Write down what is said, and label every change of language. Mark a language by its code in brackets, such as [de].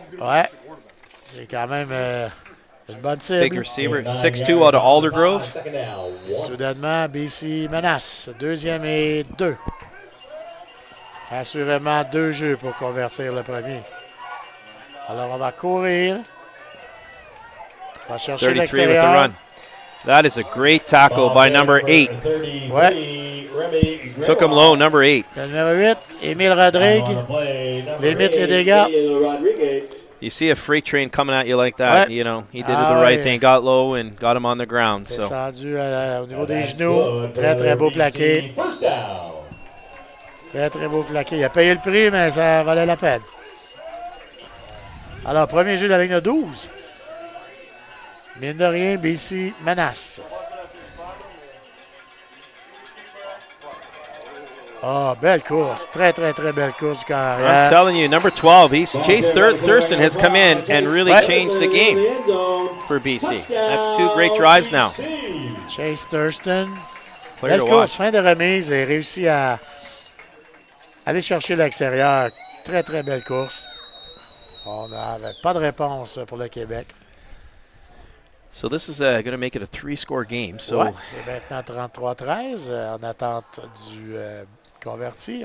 [fr] Ouais, c'est quand même une bonne cible. [en] Big receiver, 6'2" out of Aldergrove. [fr] Soudainement, BC menace. Deuxième et 2. Assurément 2 jeux pour convertir le premier. Alors, on va courir. On va chercher [en] 33 with the [fr] l'extérieur. [en] run. That is a great tackle by number 8. [fr] Ouais. [en] Took him low, number 8. [fr] Le numéro 8, Émile Rodrigue. Limite les dégâts. [en] You see a freight train coming at you like that, you know, he did the right thing, got low and got him on the ground. So. [fr] Descendu au niveau des genoux. Très, très beau plaqué. Très, très beau plaqué. Il a payé le prix, mais ça valait la peine. Alors, premier jeu de la ligne de 12. Mine de rien, BC menace. Oh, belle course. Très, très, très belle course du carrière. [en] I'm telling you, number 12, Chase Thurston has come in and really changed the game for BC. That's 2 great drives now. Chase Thurston. Player [fr] Belle [en] to [fr] course, [en] watch. [fr] fin de remise et réussi à aller chercher l'extérieur. Très, très belle course. On n'avait pas de réponse pour le Québec. [en] So this is going to make it a 3-score game. So [fr] Ouais, c'est maintenant 33-13 en attente du converti.